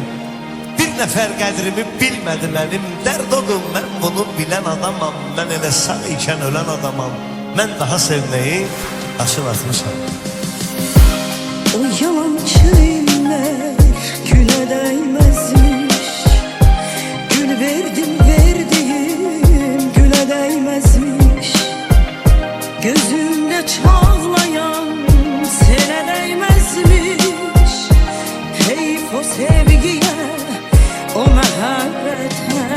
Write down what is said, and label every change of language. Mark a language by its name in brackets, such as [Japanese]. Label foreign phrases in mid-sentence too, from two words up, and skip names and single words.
[Azerbaijani] Bir nəfər qədrimi bilmədi mənim, dərd odur mən bunu bilən adamam. Mən elə sağ ikən ölən adamam, mən daha sevməyi aşın atmışam. O yalancı iller gülə dəymezmiş, gül verdim verdiğim gülə dəymezmiş. [Turkish] Gözümde çağlayan sene değmezmiş. [Azerbaijani] Heyf o sevgiye, o mehabbete.